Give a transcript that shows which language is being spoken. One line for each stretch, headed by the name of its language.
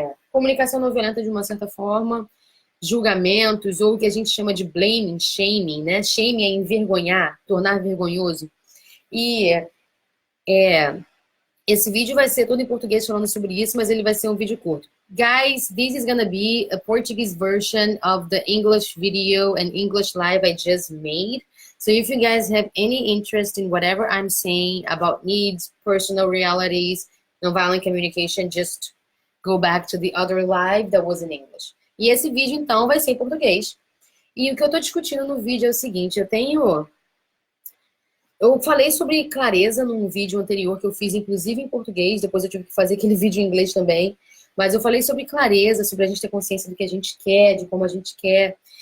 Portuguese: Comunicação não violenta de uma certa forma, julgamentos, ou o que a gente chama de blaming, shaming, né? Shaming é envergonhar, tornar vergonhoso. E esse vídeo vai ser todo em português falando sobre isso, mas ele vai ser um vídeo curto.
English: Guys, this is gonna be a Portuguese version of the English video and English live I just made. So if you guys have any interest in whatever I'm saying about needs, personal realities, nonviolent communication, just go back to the other live that was in English.
Portuguese: E esse vídeo, então, vai ser em português. E o que eu tô discutindo no vídeo é o seguinte, eu falei sobre clareza num vídeo anterior que eu fiz, inclusive em português, depois eu tive que fazer aquele vídeo em inglês também. Mas eu falei sobre clareza, sobre a gente ter consciência do que a gente quer, de como a gente quer.